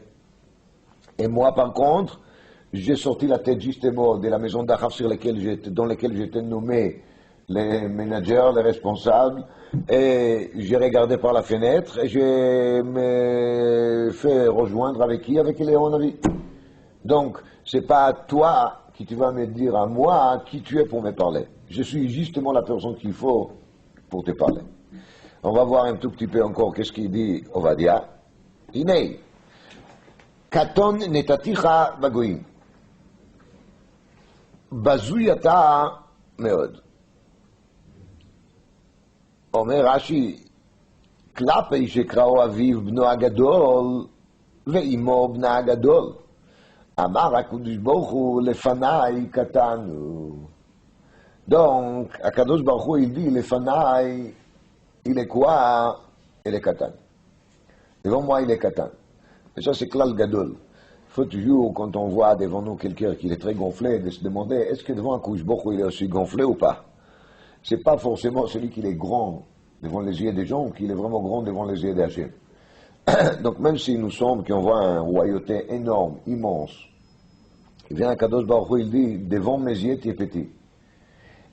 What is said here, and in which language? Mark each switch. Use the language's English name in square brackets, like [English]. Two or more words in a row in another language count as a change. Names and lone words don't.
[French] Et moi, par contre, j'ai sorti la tête justement de la maison d'Achav dans laquelle j'étais nommé les managers, les responsables, et j'ai regardé par la fenêtre et je me fait rejoindre avec qui? Avec Léon Navi. Donc, c'est pas à toi qui tu vas me dire à moi qui tu es pour me parler. Je suis justement la personne qu'il faut pour te parler. On va voir un tout petit peu encore qu'est-ce qu'il dit Ovadia. [Hebrew] הנה קטן נתתיך בגוים. בזוי אתה מאד. אומר רש"י, כלפי שקראו אביו בנו הגדול ואימו בנה הגדול. אמר הקדוש ברוך הוא לפניי קטן הוא. [French] Donc, [Hebrew] הקדוש ברוך הוא [French] dit לפניי, il est quoi? Il est קטן. Devant moi, il est קטן. Et ça, c'est [Hebrew] כלל גדול. [French] Il faut toujours, quand on voit devant nous quelqu'un qui est très gonflé, de se demander, est-ce que devant [Hebrew] הקדוש ברוך הוא [French] il est aussi gonflé ou pas? C'est pas forcément celui qui est grand devant les yeux des gens ou qui est vraiment grand devant les yeux d'Hachem. Donc même s'il nous semble qu'on voit un royauté énorme, immense, il vient à [Hebrew] קדוש ברוך הוא, [French] il dit, devant mes yeux tu es petit.